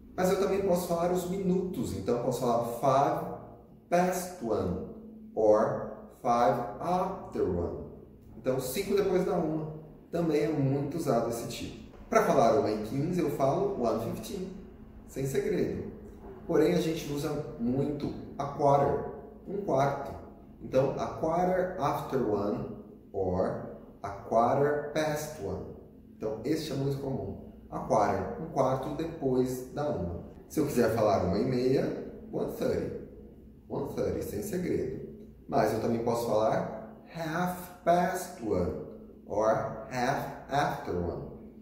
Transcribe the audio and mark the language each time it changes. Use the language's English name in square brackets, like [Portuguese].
[Portuguese] Mas eu também posso falar os minutos, então eu posso falar [English] 5 past 1 or 5 after 1. [Portuguese] Então 5 depois da 1 também é muito usado esse tipo. Para falar 1:15 eu falo 1:15, sem segredo. Porém a gente usa muito a quarter, 1/4. Então, [English] a quarter after 1 or a quarter past 1. [Portuguese] Então, este é muito comum. A quarter, 1/4 depois da 1. Se eu quiser falar 1:30, 1:30. 1:30, sem segredo. Mas eu também posso falar [English] half past 1 or half after 1.